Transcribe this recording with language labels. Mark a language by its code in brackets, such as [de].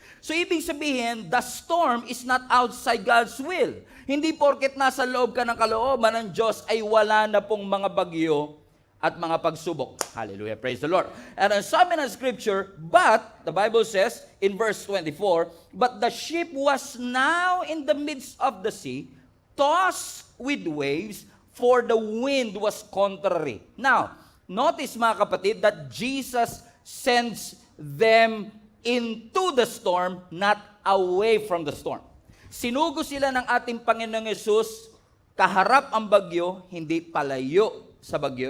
[en] So, [tl] ibig sabihin, [en] the storm is not outside God's will. [tl] Hindi porket nasa loob ka ng kalooban ng Diyos ay wala na pong mga bagyo at mga pagsubok. [en] Hallelujah, praise the Lord. And [tl] ang sabi ng scripture, [en] but, the Bible says in verse 24, but the ship was now in the midst of the sea, tossed with waves, for the wind was contrary. Now, notice [tl] mga kapatid [en] that Jesus sends them into the storm, not away from the storm. [tl] Sinugo sila ng ating Panginoong Hesus, kaharap ang bagyo, hindi palayo sa bagyo.